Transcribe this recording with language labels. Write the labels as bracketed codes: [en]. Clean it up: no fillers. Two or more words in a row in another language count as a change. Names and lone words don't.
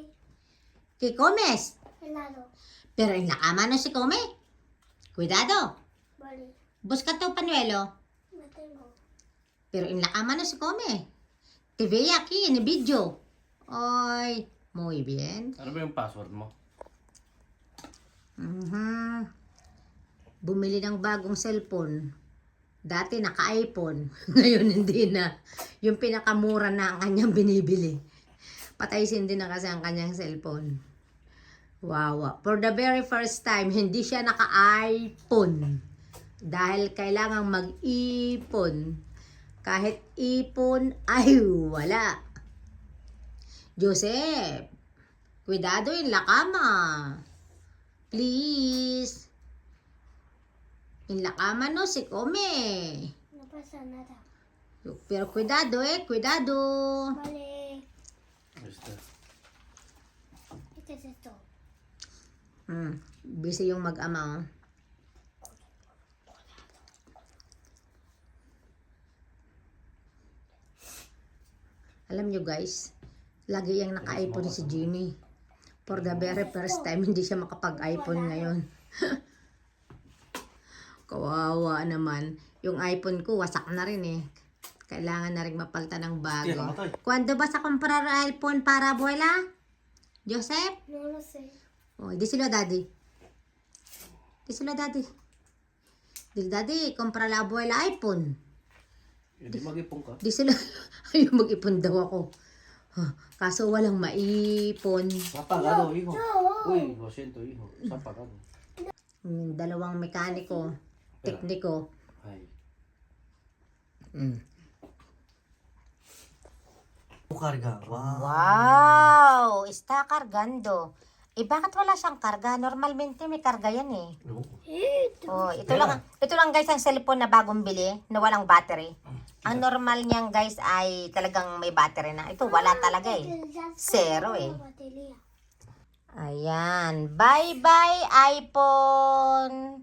[es] ¿Qué comes? Helado. Pero en la cama no se come. Cuidado. Vale. Busca tu pañuelo. No tengo. Pero en la cama no se come. Te ve aquí en el video. Ay, muy bien. Ahora veo un password mo. [tl] Bumili ng bagong cellphone. Dati naka-iPhone. Ngayon hindi na. Yung pinakamura na ang kanyang binibili. Patay din na kasi ang kanyang cellphone. [en] Wow. For the very first time, [tl] hindi siya naka-iPhone. Dahil kailangang mag-ipon. Kahit ipon ay wala. [es] Joseph, cuidado en la cama. Please. En la cama no se come. No pasa nada. Pero cuidado cuidado. Vale. Ahí está. Este es esto. [tl] Busy yung mag-ama. Alam nyo guys, lagi yung naka-iPhone si Jimmy. [en] For the very first time, [tl] hindi siya makapag-iPhone ngayon. Kawawa naman. Yung iPhone ko, wasak na rin eh. Kailangan na rin mapalitan ng bago. [es] Cuando vas a comprar iPhone para abuela? Joseph? No lo sé. Oh, díselo a daddy. Díselo a daddy. Dile, daddy, compra la abuela iPhone. [tl] Hindi mag-ipon ka. Díselo. Ayaw mag-ipon daw ako. Kaso walang maipon. [es] Está apagado, hijo. Uy, lo siento, hijo. Está apagado. [tl] Dalawang mekaniko, tekniko. Ay. [es] Carga. Wow. Wow! Está cargando. [tl] Eh, bakit wala siyang karga? Normalmente may karga yan eh. [es] No. [tl] Oh, ito lang guys ang cellphone na bagong bili, na walang battery. Ang normal niyan guys ay talagang may battery na. Ito wala talaga eh. Zero eh. Batería. Ayan. Bye-bye iPhone.